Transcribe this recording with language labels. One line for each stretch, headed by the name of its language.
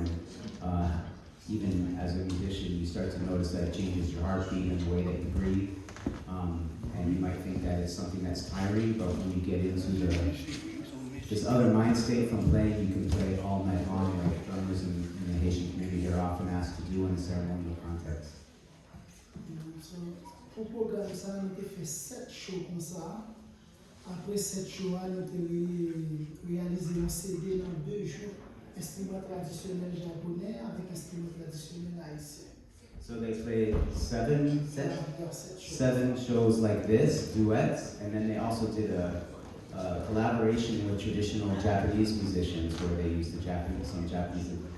English: And even as a musician, you start to notice that it changes your heartbeat and the way that you breathe. And you might think that it's something that's tiring, but when you get into this other mind state from playing, you can play all night long, like drummers in the Haitian community are often asked to do in a ceremonial context.
French: Pour programme ça, on a fait 7 shows comme ça. Après 7 shows, on a réalisé un CD dans 2 jours, instrument traditionnel japonais avec instrument traditionnel haïtien.
English: So they played seven shows like this, duets, and then they also did a collaboration with traditional Japanese musicians where they used some Japanese.